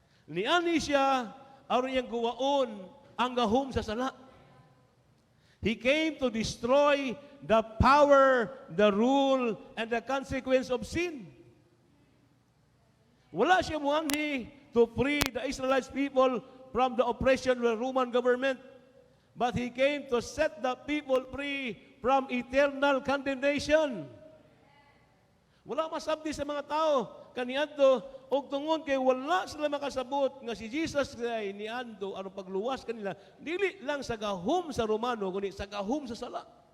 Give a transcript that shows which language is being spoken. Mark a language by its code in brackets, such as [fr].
[ceb] Niani siya aron iyang gubaon ang gahom sa sala. [en] He came to destroy the power, the rule, and the consequence of sin. [ceb] Wala siya muanghi [en] to free the Israelite people from the oppression of the Roman government. But He came to set the people free from eternal condemnation. [ceb] Wala masabdi sa mga tao kaniadto og tungod kay wala sila makasabot nga si Jesus kay niadto aron pagluwas kanila dili lang sa gahom sa Romano kundi sa gahom sa sala.